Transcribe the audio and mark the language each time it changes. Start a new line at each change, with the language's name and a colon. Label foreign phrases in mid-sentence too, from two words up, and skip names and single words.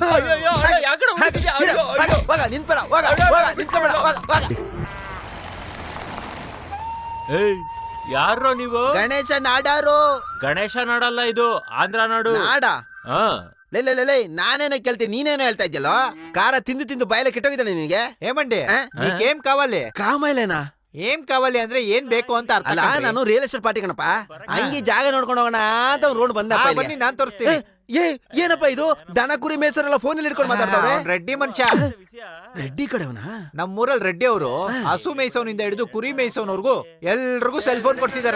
Kannada: ಯಾರೋ ನೀವು? ಗಣೇಶ ನಾಡಾರು. ಗಣೇಶ ನಾಡಲ್ಲ, ಇದು ಆಂಧ್ರ ನಾಡು. ನಾಡ? ಲೇ, ನಾನೇನೋ ಕೇಳ್ತೀನಿ, ನೀನೇನೋ ಹೇಳ್ತಾ ಇದ್ಯಲ್ಲೋ. ಖಾರ ತಿಂದು ತಿಂದು ಬಾಯಲ್ಲ ಕೆಟ್ಟೋಗಿದ್ದಾನೆ ನಿನಗೆ.
Telugu: ఏమండి నీకేం కావాలి?
Kannada: ಕಾಮೈಲೇನಾ?
Telugu: ఏం కావాలి
Kannada: ಅಂದ್ರೆ ಏನ್ ಬೇಕು ಅಂತ ಅರ್ಥ. ಅಲ್ಲ, ನಾನು
English: real estate party
Kannada: ಕಣಪ್ಪ. ಹಂಗಿ ಜಾಗ ನೋಡ್ಕೊಂಡು ಹೋಗೋಣ ಅಂತ ರೋಡ್ ಬಂದ. ಬನ್ನಿ, ನಾನ್ ತೋರಿಸ್ತೀನಿ. ಏನಪ್ಪ ಇದು? ದನ ಕುರಿ ಮೇಸರೆಲ್ಲ ಫೋನ್ ಅಲ್ಲಿ ಇಟ್ಕೊಂಡು ಮಾತಾಡ್ತಾವ್ರೆ. ರೆಡ್ಡಿ ಮನುಷ್ಯ. ರೆಡ್ಡಿ ಕಡೆವನಾ? ನಮ್ಮೂರಲ್ಲಿ ರೆಡ್ಡಿ ಅವರು ಹಸು ಮೇಯ್ಸೋನಿಂದ ಹಿಡಿದು ಕುರಿ ಮೇಯ್ಸೋನವರೆಗೂ ಎಲ್ರಿಗೂ
English: cell phone
Kannada: ಕೊಡ್ಸಿದ್ದಾರೆ.